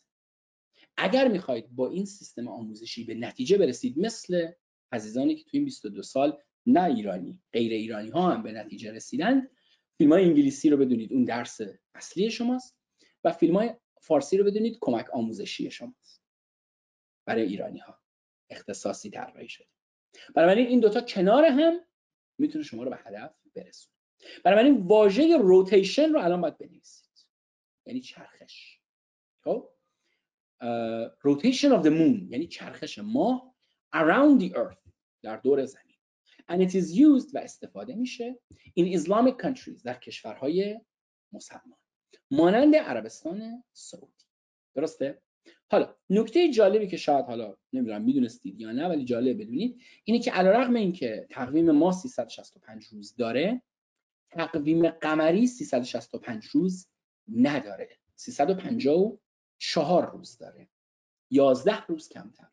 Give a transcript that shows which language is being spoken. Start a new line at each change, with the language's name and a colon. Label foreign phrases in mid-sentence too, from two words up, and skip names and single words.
Persian: اگر می‌خواید با این سیستم آموزشی به نتیجه برسید، مثل عزیزانی که تو این 22 سال نه ایرانی، غیر ایرانی ها هم به نتیجه رسیدن، فیلم‌های انگلیسی رو بدونید اون درس اصلی شماست و فیلم‌های فارسی رو بدونید کمک آموزشی شماست. برای ایرانی ها اختصاصی طراحی شده. بنابراین این دوتا کنار هم میتونه شما رو به هدف برسونه. بنابراین واژه روتیشن رو الان باید بنویسید، یعنی چرخش. خب
English: rotation of the moon
Persian: یعنی چرخش ماه
English: around the earth،
Persian: در دور زمین.
English: and it is used
Persian: و استفاده میشه
English: in Islamic countries،
Persian: در کشورهای مسلمان مانند عربستان سعودی. درسته؟ حالا نکته جالبی که شاید حالا نمیدونم میدونستید یا نه، ولی جالب بدونید اینه که علیرغم اینکه تقویم ما 365 روز داره، تقویم قمری 365 روز نداره، 354 روز داره، 11 روز کمتر.